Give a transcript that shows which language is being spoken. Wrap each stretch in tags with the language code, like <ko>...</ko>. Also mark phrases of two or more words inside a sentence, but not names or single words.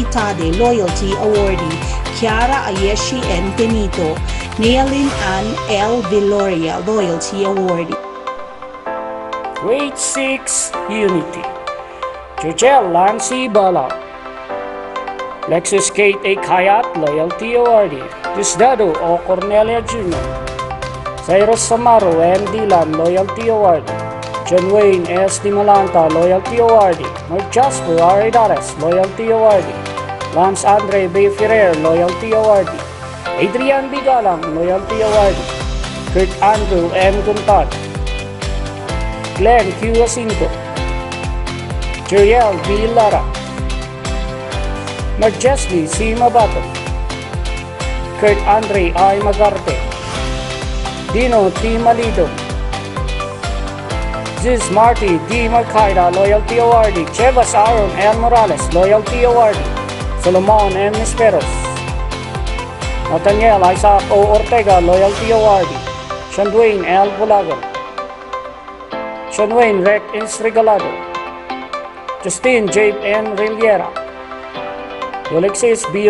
<en>Tade Loyalty Awardee, Kiara Ayeshi N. Tenito, Nealyn Ann L. Viloria Loyalty Awardee. Grade 6 Unity, Jojel Lancy Bala, Lexus Kate A. Kayat Loyalty Awardee, Diosdado O. Cornelia Jr., Cyrus Samaro M. Dilan Loyalty Awardee, John Wayne S. Di Malanta Loyalty Awardee, Mark Jasper R. Idares Loyalty Awardee, Lance Andre B. Ferrer Loyalty Awardee, Adrian B. Galang Loyalty Awardee, Kurt Andrew M. Guntad, Glenn Q. Jacinto, Jeriel B. Lara, Marjesly C. Mabato, Kurt Andre I. Magarte, Dino T. Malido, Ziz Marty D. Marcaida Loyalty Awardee, Chevas Aaron L. Morales Loyalty Awardee, Solomon M. Nisperos, Nathaniel Isaac O. Ortega Loyalty Awardee, Shandwain L. Bulagan, Shanwain Rec S. Regalado, Justin J. N. Riliera, Alexis B.</en>